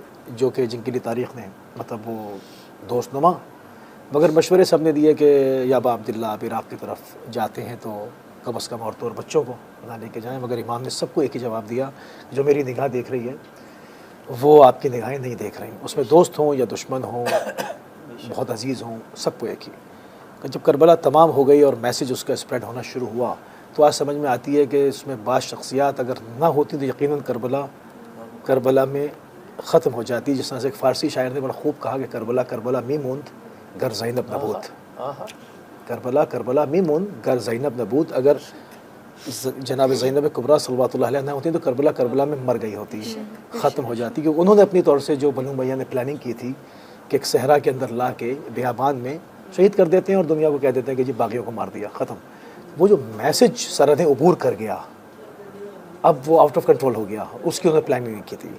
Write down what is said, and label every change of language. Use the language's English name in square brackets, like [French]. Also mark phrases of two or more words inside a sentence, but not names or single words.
[Urdu] جو کہ جن کے لیے تاریخ نے مطلب وہ دوست نما، مگر مشورے سب نے دیے کہ یا ابا عبداللہ آپ عراق کی طرف جاتے ہیں تو کم از کم عورتوں اور بچوں کو نہ لے کے جائیں، مگر امام نے سب کو ایک ہی جواب دیا، جو میری نگاہ دیکھ رہی ہے وہ آپ کی نگاہیں نہیں دیکھ رہی، اس میں دوست ہوں یا دشمن ہوں، بہت عزیز ہوں، سب کو ایک ہی. کہ جب کربلا تمام ہو گئی اور میسیج اس کا اسپریڈ ہونا شروع ہوا تو آج سمجھ میں آتی ہے کہ اس میں بعض شخصیات اگر نہ ہوتی تو یقیناً کربلا میں ختم ہو جاتی. جس طرح سے ایک فارسی شاعر نے بڑا خوب کہا کہ [Persian] کربلا کربلا می موند گر زینب نبود، کربلا کربلا می موند گر زینب نبود. [Urdu] اگر جناب زینب کبریٰ [Arabic] صلوات اللہ علیہ [Urdu] نہ ہوتی تو کربلا کربلا میں مر گئی ہوتی، ختم ہو جاتی. کہ انہوں نے اپنی طور سے جو بنو امیہ نے پلاننگ کی تھی کہ ایک صحرا کے اندر لا کے بیابان میں شہید کر دیتے ہیں اور دنیا کو کہہ دیتے ہیں کہ جی باغیوں کو مار دیا، ختم. وہ جو میسج سرحدیں عبور کر گیا اب وہ [English] out of control [Urdu] ہو گیا، اس کی انہوں نے پلاننگ نہیں کی تھی.